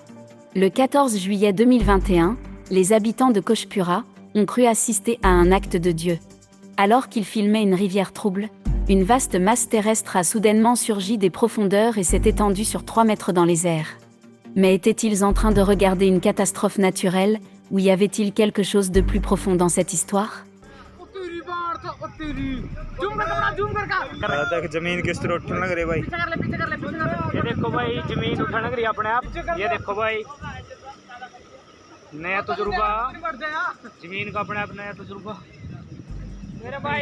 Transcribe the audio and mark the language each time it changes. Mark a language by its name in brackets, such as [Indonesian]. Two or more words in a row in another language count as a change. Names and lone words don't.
[French] Le 14 juillet 2021, les habitants de Kochpura ont cru assister à un acte de Dieu. Alors qu'ils filmaient une rivière trouble, une vaste masse terrestre a soudainement surgi des profondeurs et s'est étendue sur 3 mètres dans les airs. Mais étaient-ils en train de regarder une catastrophe naturelle, ou y avait-il quelque chose de plus profond dans cette histoire? [Hindi] जमीन किस तरह उठने लग रही भाई ये देखो भाई जमीन उठने लग रही है अपने आप ये देखो भाई नया तजुर्बा जमीन का अपने आप नया तजुर्बा मेरे भाई